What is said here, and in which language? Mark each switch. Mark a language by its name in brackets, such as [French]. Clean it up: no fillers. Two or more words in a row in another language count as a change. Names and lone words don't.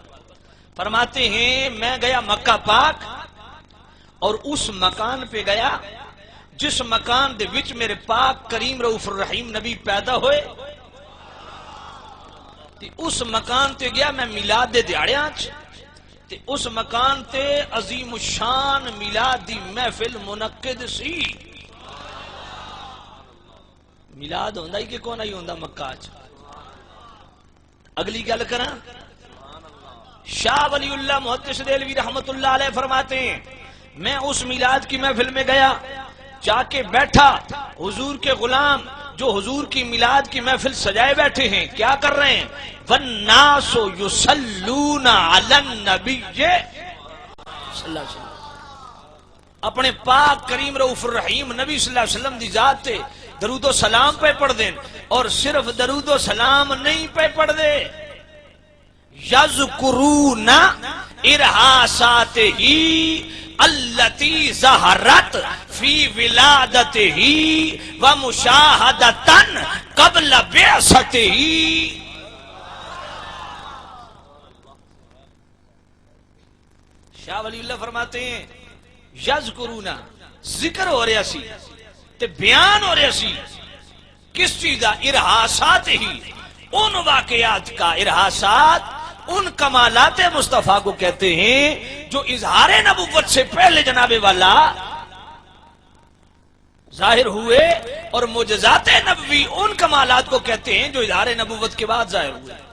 [Urdu] فرماتے ہیں میں گیا مکہ پاک اور اس مکان پہ گیا [Punjabi] جس مکان دے وچ میرے پاک کریم رؤوف الرحیم نبی پیدا ہوئے، تے اس مکان تے گیا میں میلاد دے دیہڑیاں چ، تے اس مکان تے عظیم الشان میلاد دی محفل منعقد سی۔ میلاد ہوندا ہی کہ کون ہی ہوندا مکہ چ۔ اگلی گل کراں، [Urdu] شاہ ولی اللہ محدث دہلوی رحمت اللہ علیہ فرماتے ہیں میں اس میلاد کی محفل میں گیا، جا کے بیٹھا، حضور کے غلام جو حضور کی میلاد کی محفل سجائے بیٹھے ہیں کیا کر رہے ہیں؟ [Arabic] وَالنَّاسُ يُصَلُّونَ عَلَى النَّبِيِّ [Punjabi] صلی اللہ علیہ وسلم، اپنے پاک کریم رؤوف الرحیم نبی صلی اللہ علیہ وسلم دی ذات تے درود و سلام پہ پڑھ دیں، اور صرف درود و سلام نہیں پہ پڑھ دے، [Arabic] یذکرون ارہاساتہ التی ظہرت فی ولادتہ ومشاہدۃ قبل بعثتہ۔ [Punjabi] شاہ ولی اللہ فرماتے ہیں یذکرون، ذکر ہو رہا سی تے بیان ہو رہا سی کس چیز دا؟ [Urdu] ارہاسات ہی، ان واقعات کا، ارہاسات ان کمالات مصطفیٰ کو کہتے ہیں جو اظہار نبوت سے پہلے جناب والا ظاہر ہوئے، اور معجزات نبوی ان کمالات کو کہتے ہیں جو اظہار نبوت کے بعد ظاہر ہوئے۔